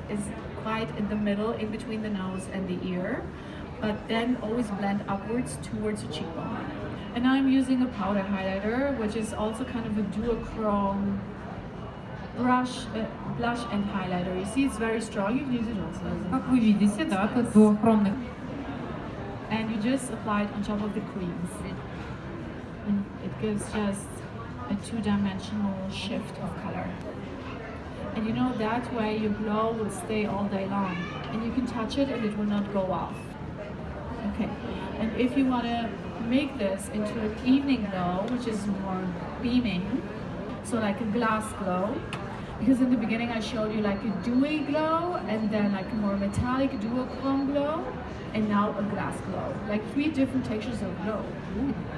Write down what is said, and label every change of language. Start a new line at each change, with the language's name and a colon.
English: It's quite in the middle, in between the nose and the ear, but then always blend upwards towards the cheekbone. And now I'm using a powder highlighter, which is also kind of a duochrome blush and highlighter. You see, it's very strong. You can use it also as a
Russian: Как вы видите, да, тут двуххромный.
English: and you just apply it on top of the creams. And it gives just a two-dimensional shift of color. And you know, that way your glow will stay all day long. And you can touch it and it will not go off. Okay, and if you want to make this into an evening glow, which is more beaming, so like a glass glow, because in the beginning I showed you like a dewy glow and then like a more metallic duochrome glow, and now a glass glow, like 3 different textures of glow. Ooh.